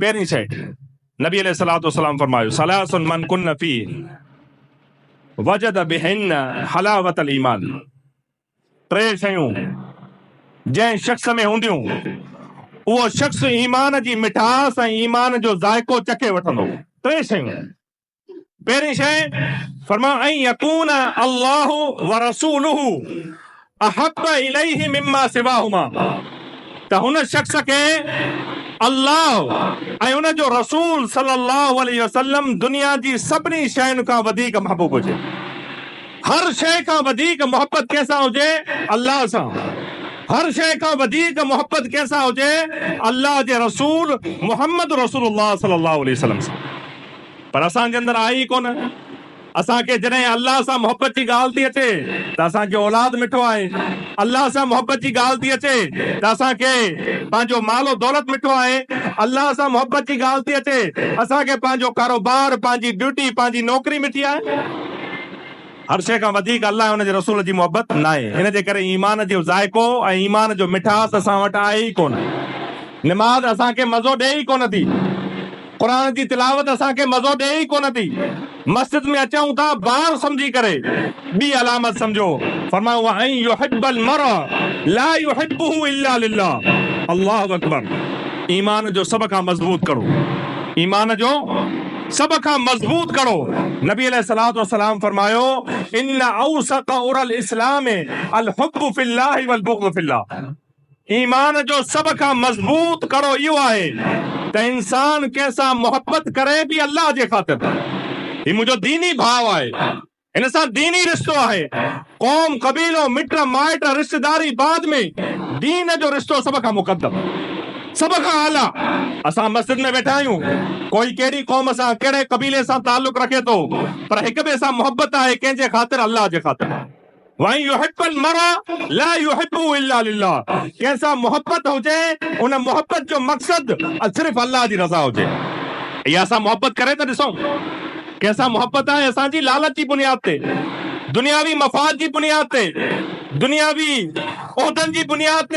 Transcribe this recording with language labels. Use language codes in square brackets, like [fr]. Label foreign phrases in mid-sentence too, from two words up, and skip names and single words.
[sd] पहिरीं शइ नबी [ar] عليه الصلاة والسلام [sd] फरमायो [ar] ثلاث من كن فيه وجد بهن حلاوة الإيمان. [sd] टे शयूं जंहिं शख्स में हूंदियूं उहो शख्स ईमान जी मिठास ऐं ईमान जो ज़ाइको चखे वठंदो। टे शयूं। पहिरीं शइ फरमायो [ar] أن يكون الله ورسوله أحب إليه مما سواهما, [sd] त हुन शख्स खे अल्लाह ऐं उन जो रसूल [ar] صلى الله عليه وسلم [sd] दुनिया जी सभिनी शयुनि खां वधीक महबूब हुजे। हर शइ खां वधीक मोहब्बत कंहिंसां हुजे? अल्लाह सां। हर शइ खां वधीक मोहब्बत कंहिंसां हुजे? अल्लाह जे रसूल मुहम्मद रसूलुल्लाह [ar] صلى الله عليه وسلم [sd] सां। पर असांजे अंदरि आहे ई कोन। असांखे जॾहिं अल्लाह सां मोहब्बत जी ॻाल्हि थी अचे त असांखे औलाद मिठो आहे, अल्लाह सां मोहब्बत जी ॻाल्हि थी अचे त असांखे पंहिंजो मालो दौलत मिठो आहे, अल्लाह सां मोहब्बत जी ॻाल्हि थी अचे असांखे पंहिंजो कारोबार, पंहिंजी ड्यूटी, पंहिंजी नौकरी मिठी आहे। हर शइ खां वधीक अल्लाह ऐं हुनजे रसूल जी मोहब्बत न आहे। इन जे करे ईमान जो ज़ाइको ऐं ईमान जो मिठास असां वटि आहे ई कोन। निमाज़ असांखे मज़ो ॾे ई कोन थी, क़ुरान जी तिलावत असांखे मज़ो ॾे ई कोन थी। मस्जिद में अचूं था ॿार सम्झी करे, ॿी अलामत सम्झो फरमायो [ar] أن يحب المرء لا يحبه إلا لله. الله أكبر. [sd] ईमान जो सभ खां मज़बूत करो, ईमान जो सब खां मज़बूत करो। नबी [ar] عليه الصلاة والسلام [sd] फरमायो [ar] إن أوثق عرى الإسلام الحب في الله والبغض في الله. [sd] ईमान जो सब खां मज़बूत करो इहो आहे त इंसान कंहिंसां मोहब्बत करे बि अल्लाह जे ख़ातिर। ही मुंहिंजो दीनी भाव आहे, हिन सां दीनी रिश्तो आहे। क़ौम क़बीलो मिट माइट रिश्तेदारी बाद में, दीन जो रिश्तो सब खां मुक़द्दम, सब खां आला। असां मस्जिद में वेठा आहियूं, कोई कहिड़ी क़ौम सां कहिड़े क़बीले सां ताल्लुक़ रखे थो, पर हिक ॿिए सां मोहब्बत आहे कंहिंजे ख़ातिर? अल्लाह जे ख़ातिर। [ar] वहीं يحب المرء لا يحبه إلا لله. [sd] कंहिंसां मोहब्बत हुजे उन मोहब्बत जो मक़सद सिर्फ़ अल्लाह जी रज़ा हुजे। इहा असां मोहब्बत करे त ॾिसूं। कंहिंसां मोहब्बत आहे असांजी लालच जी बुनियाद ते, दुनियावी मफ़ाद जी बुनियाद ते, दुनियावी उहदनि जी बुनियाद ते।